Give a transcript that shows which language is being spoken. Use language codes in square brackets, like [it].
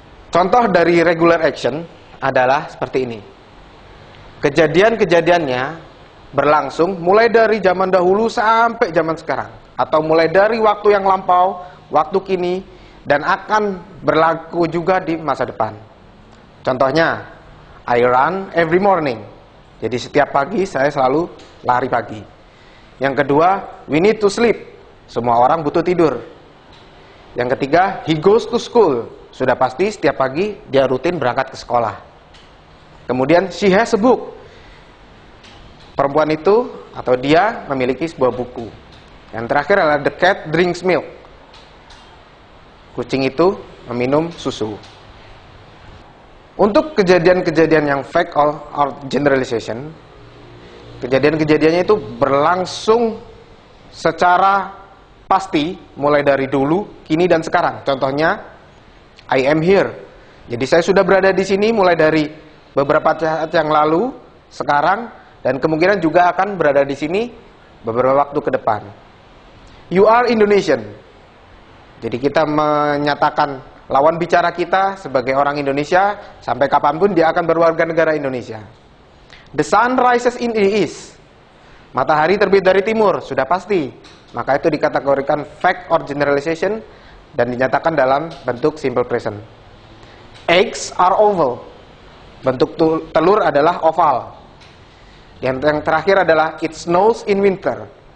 [id] Contoh dari regular action adalah seperti ini. Kejadian-kejadiannya berlangsung mulai dari zaman dahulu sampai zaman sekarang, atau mulai dari waktu yang lampau, waktu kini, dan akan berlaku juga di masa depan. Contohnya, [en] I run every morning. [id] Jadi setiap pagi saya selalu lari pagi. Yang kedua, [en] we need to sleep. [id] Semua orang butuh tidur. Yang ketiga, [en] he goes to school. [id] Sudah pasti setiap pagi dia rutin berangkat ke sekolah. Kemudian, [en] she has a book. [id] Perempuan itu atau dia memiliki sebuah buku. Yang terakhir adalah [en] the cat drinks milk. [id] Kucing itu meminum susu. Untuk kejadian-kejadian yang fact or generalization, kejadian-kejadiannya itu berlangsung secara pasti mulai dari dulu, kini dan sekarang. Contohnya, [en] I am here. [id] Jadi saya sudah berada di sini mulai dari beberapa saat yang lalu, sekarang, dan kemungkinan juga akan berada di sini beberapa waktu ke depan. [en] You are Indonesian. [id] Jadi kita menyatakan lawan bicara kita sebagai orang Indonesia, sampai kapanpun dia akan berwarga negara Indonesia. [en] The sun rises in the east. [id] Matahari terbit dari timur, sudah pasti. Maka itu dikategorikan fact or generalization dan dinyatakan dalam bentuk simple present. [en] Eggs are oval. [id] Bentuk telur adalah oval. Yang terakhir adalah [en] it snows in winter.